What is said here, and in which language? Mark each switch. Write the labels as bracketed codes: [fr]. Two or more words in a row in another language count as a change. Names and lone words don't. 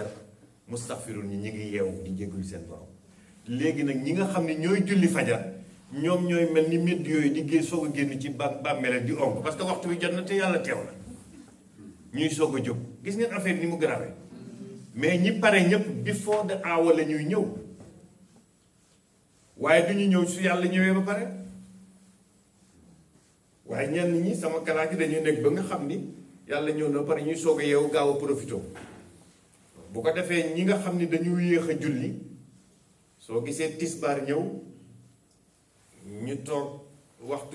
[wo] mustaxfirun ñi ngi yeewu di jéggalu seen borom léegi nag ñi nga xam ne ñooy julli fajar ñoom ñooy mel ni médd yooyu di génn soog a génn ci bàmmeel di onk parce que waxtu wi jot na te yàlla teew na ñuy soog a jóg gis ngeen affaire ni mu grave mais ñi pare ñëpp [en] before the hour [wo] la ñuy ñëw waaye du ñu ñëw su yàlla ñëwee ba pare waaye ñenn ñi sama kalaat yi dañuy nekk ba nga xam ni yàlla ñëw na ba pare ñuy soog a yeewu gaaw a profité bu ko defee ñi nga xam ni dañu yéex a julli soo gisee tisbaar ñëw ñu toog waxtu